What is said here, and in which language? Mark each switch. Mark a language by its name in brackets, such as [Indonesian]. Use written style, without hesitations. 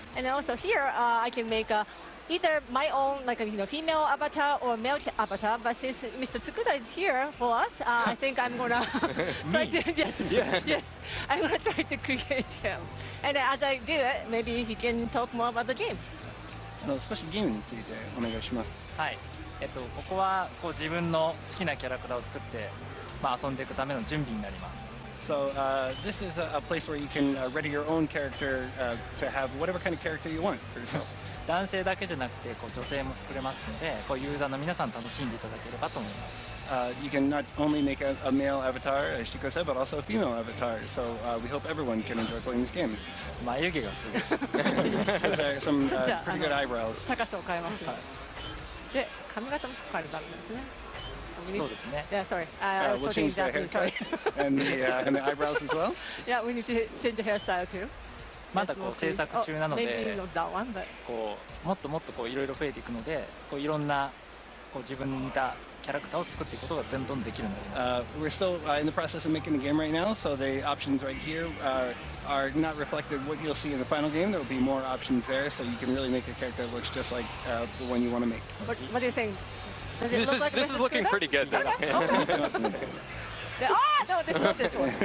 [English] And also here, I can make either my own, like a female avatar or male avatar. But since Mr. Tsukuda is here for us, I think I'm gonna try to yes, I'm gonna try to create him. And as I do it, maybe he can talk more about the game. [Japanese] 少しゲームについてお願いします。はい。ここは自分の好きなキャラクターを作って、遊んでいくための準備になります。 [English] So this is a place where you can ready your own character to have whatever kind of character you want for yourself. [Japanese] 男性だけじゃなくて女性も作れますので、ユーザーの皆さん楽しんでいただければと思います。 [English] You can not only make a male avatar, as Shiko said, but also a female avatar. So we hope everyone can enjoy playing this game. [Japanese] 眉毛がすごい。 [English] There's some pretty good eyebrows. [Japanese] 高さを変えます。で、髪型も変えるためですね。そうですね。 [English] Yeah, sorry. We'll change the haircut and the eyebrows as well. Yeah, we need to change the hairstyle too. [Japanese] まだ制作中なので、もっともっといろいろ増えていくので、いろんな自分に似たキャラクターを作っていくことがどんどんできるようになります。 [English] We're still in the process of making the game right now, so the options right here are not reflected what you'll see in the final game. There will be more options there, so you can really make a character that looks just like the one you want to make. What do you think? This is looking pretty good. No, this is not this one.